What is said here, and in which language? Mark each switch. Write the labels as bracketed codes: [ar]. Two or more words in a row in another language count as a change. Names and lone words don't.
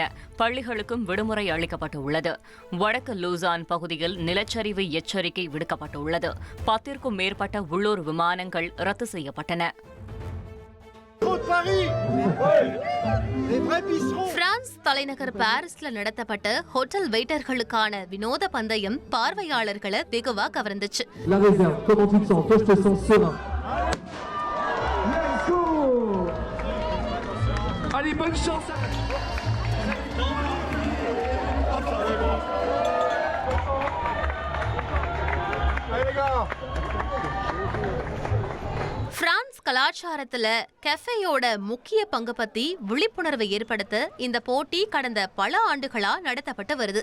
[ta] பள்ளிகளுக்கும் விடுமுறை அளிக்கப்பட்டுள்ளது. வடக்கு லூசான் பகுதியில் நிலச்சரிவு எச்சரிக்கை விடுக்கப்பட்டுள்ளது. 10க்கும் மேற்பட்ட உள்ளூர் விமானங்கள் ரத்து செய்யப்பட்டன. பிரான்ஸ் தலைநகர் பாரிஸ்ல நடத்தப்பட்ட [en] hotel waiterகளுக்கான [ta] வினோத பந்தயம் பார்வையாளர்களை வெகுவா கவர்ந்துச்சு. [fr] Allez, bonne chance. [ta] பிரான்ஸ் கலாச்சாரத்துல கெஃபேயோட முக்கிய பங்கு பத்தி விழிப்புணர்வை ஏற்படுத்த இந்த போட்டி கடந்த பல ஆண்டுகளா நடத்தப்பட்டு வருது.